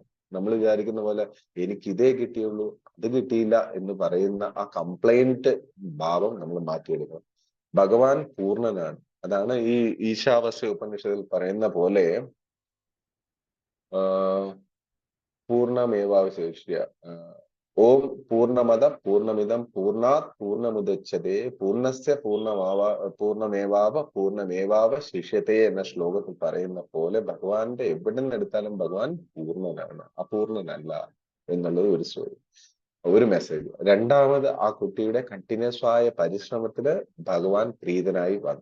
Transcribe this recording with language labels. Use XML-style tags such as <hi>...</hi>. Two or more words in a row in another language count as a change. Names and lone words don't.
<ml>നമ്മൾ വിചാരിക്കുന്ന പോലെ എനിക്ക് ഇതേ കിട്ടിയുള്ളൂ, അത് കിട്ടിയില്ല എന്ന് പറയുന്ന ആ കംപ്ലൈന്റ് ഭാവം നമ്മൾ മാറ്റിയെടുക്കണം. ഭഗവാൻ പൂർണ്ണനാണ്. അതാണ് ഈ ഈശാവാസ്യ ഉപനിഷത്തിൽ പറയുന്ന പോലെ</ml> <sa>പൂർണ്ണമേവാവശേഷ്യ ഓം പൂർണ്ണമദ പൂർണ്ണമിദം പൂർണ്ണാത് പൂർണ്ണമുദച്യതേ പൂർണ്ണസ്യ പൂർണ്ണമേവാവ പൂർണ്ണമേവാവശിഷ്യതേ</sa> <ml>എന്ന ശ്ലോകത്തിൽ പറയുന്ന പോലെ ഭഗവാന്റെ എവിടെ നിന്ന് എടുത്താലും ഭഗവാൻ പൂർണ്ണനാണ്, അപൂർണനല്ല എന്നുള്ളത് ഒരു മെസ്സേജ്. രണ്ടാമത്, ആ കുട്ടിയുടെ കണ്ടിന്യൂസ് ആയ പരിശ്രമത്തില് ഭഗവാൻ പ്രീതനായി വന്നു.</ml>